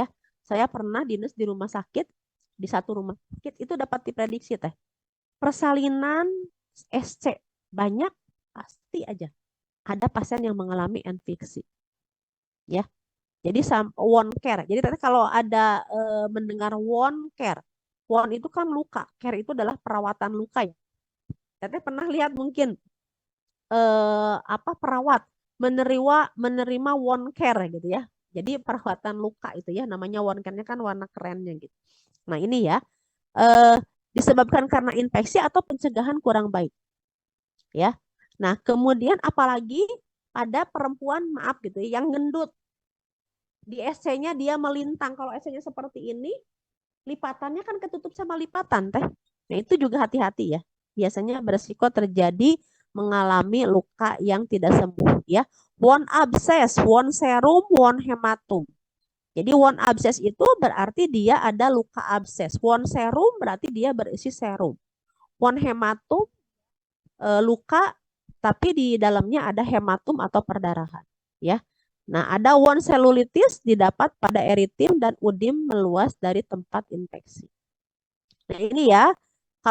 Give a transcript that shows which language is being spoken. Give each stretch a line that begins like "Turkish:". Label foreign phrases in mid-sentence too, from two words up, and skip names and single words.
Indonesian: Saya pernah dinas di rumah sakit, di satu rumah sakit itu dapat diprediksi teh persalinan SC banyak, pasti aja ada pasien yang mengalami infeksi, ya.
English: Jadi wound care.
Indonesian: Jadi tadi kalau ada mendengar
English: wound care,
Indonesian: wound itu kan luka, care itu adalah perawatan luka ya. Teteh pernah lihat mungkin perawat menerima
English: wound care
Indonesian: gitu ya. Jadi perawatan luka itu ya namanya
English: wound care-
Indonesian: nya kan warna kerennya gitu. Nah, ini ya disebabkan karena infeksi atau pencegahan kurang baik, ya. Nah, kemudian apalagi pada perempuan maaf gitu ya, yang gendut. Di SC-nya dia melintang. Kalau SC-nya seperti ini, lipatannya kan ketutup sama lipatan, teh. Nah, itu juga hati-hati ya. Biasanya beresiko terjadi mengalami luka yang tidak sembuh ya.
English: Wound abscess, wound serum, wound hematum.
Indonesian: Jadi
English: wound abscess
Indonesian: itu berarti dia ada luka abscess.
English: Wound serum
Indonesian: berarti dia berisi serum.
English: Wound hematum
Indonesian: luka tapi di dalamnya ada hematum atau perdarahan, ya. Nah, ada
English: wound cellulitis
Indonesian: didapat pada eritem dan udim meluas dari tempat infeksi. Nah, ini ya.